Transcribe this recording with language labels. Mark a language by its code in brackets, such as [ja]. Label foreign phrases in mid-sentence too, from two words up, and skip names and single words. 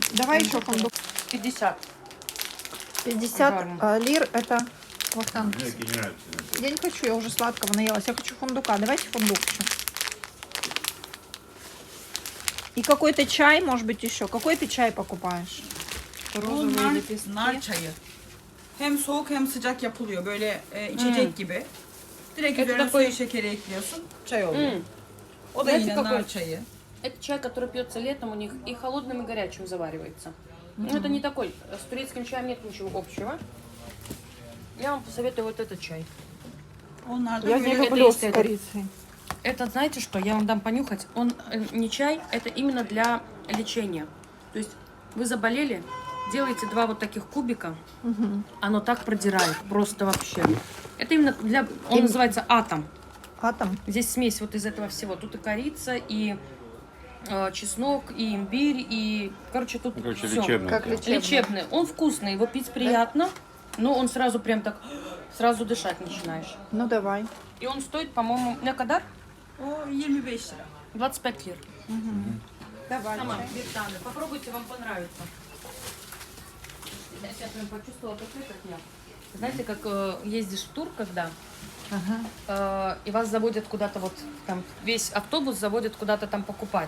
[ru] Давай еще фундук. 50. 50 Гарно. лир это Вахтанг. Мне такие не нравятся. Я не хочу, я уже сладкого наелась. Я хочу фундука. Давайте фундук еще. И какой-то чай, может быть, еще. Какой ты чай покупаешь? [tr] Bunlar nar çayı. Hem soğuk hem sıcak yapılıyor. Böyle içecek gibi. Direkt üzerine [ru] такой- [tr] suyu şekeri ekliyorsun. Çay oluyor. O da [ru] Знаете, [tr] yine [ru] какой? [tr] nar çayı. [ru] Это чай, который пьется летом у них и холодным, и горячим заваривается. Ну, это не такой. С турецким чаем нет ничего общего. Я вам посоветую вот этот чай. [tr] Onlar da [ru] Я не [tr] böyle [ru] это люблю есть с это. корицей. Это, знаете что, я вам дам понюхать. Он не чай, это именно для лечения. То есть вы заболели, делаете 2 вот таких кубика, оно так продирает, просто вообще. Это именно для, он называется атом. Атом. Здесь смесь вот из этого всего. Тут и корица, и чеснок, и имбирь, и, короче, тут Короче, всё. лечебный. Как прям. лечебный. Лечебный. Он вкусный, его пить приятно, но он сразу прям так, сразу дышать начинаешь. Ну давай. И он стоит, по-моему, [tr] ne kadar? O 25 lira. [ru] 25 лир. Давай. Сама, бертаны. Попробуйте, вам понравится. Я сейчас прям почувствовала, как я. Знаете, как ездишь в тур, когда и вас заводят куда-то вот там, весь автобус заводят куда-то там покупать.